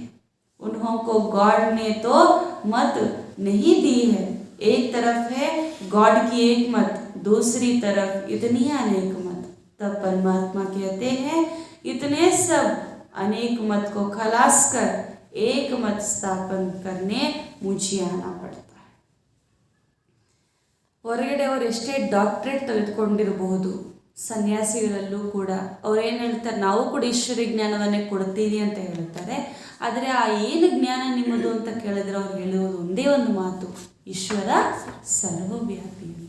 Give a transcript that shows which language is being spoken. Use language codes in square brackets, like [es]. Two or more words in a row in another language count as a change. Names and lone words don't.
[hi] उन्हों को गॉड ने तो मत नहीं दी है, एक तरफ है गॉड की एक मत, दूसरी तरफ इतनी अनेक मत। तब परमात्मा कहते हैं इतने सब अनेक मत को खलास कर एक मत स्थापन करने मुझे आना पड़ता है। [kn] ಹೊರಗಡೆ ಅವರು ಎಷ್ಟೇ ಡಾಕ್ಟ್ರೇಟ್ ತೆಗೆದುಕೊಂಡಿರಬಹುದು, ಸನ್ಯಾಸಿಗಳಲ್ಲೂ ಕೂಡ ಅವ್ರೇನು ಹೇಳ್ತಾರೆ, ನಾವು ಕೂಡ ಈಶ್ವರ ಜ್ಞಾನವನ್ನೇ ಕೊಡ್ತೀವಿ ಅಂತ ಹೇಳ್ತಾರೆ. ಆದರೆ ಆ ಏನು ಜ್ಞಾನ ನಿಮ್ಮದು ಅಂತ ಕೇಳಿದ್ರೆ ಅವ್ರು ಹೇಳುವುದು ಒಂದೇ ಒಂದು ಮಾತು, ಈಶ್ವರ ಸರ್ವವ್ಯಾಪಿ ಅಂತ.